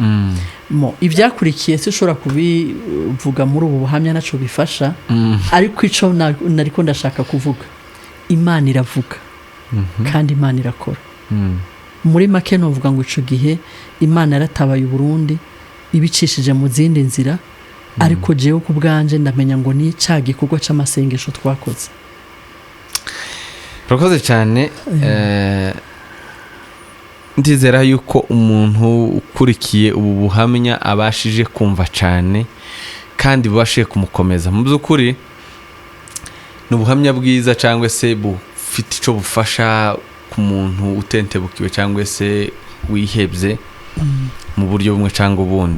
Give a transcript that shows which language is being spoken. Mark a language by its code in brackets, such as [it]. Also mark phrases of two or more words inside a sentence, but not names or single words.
[rn] Ivyakurikiye sinshobora kubivuga muri ubu buhamya naco bifasha, ariko ico nariko ndashaka kuvuga, Imana iravuga kandi Imana irakora. Muri make novuga ngo ico gihe Imana yaratabaye Burundi ibicishije mu zindi nzira, ariko jewe ku bwanje ndamenya ngo ni ca gikorwa c'amasengesho twakoze. [rw] Urakoze cyane. Ndizera yuko umuntu ukurikiye ubu buhamya abashije kumva cyane kandi bubashe kumukomeza. Mu by'ukuri ni ubuhamya bwiza cyangwa se bufite icyo bufasha ku muntu utentebukiwe cyangwa se wihebye mu buryo bumwe cyangwa ubundi.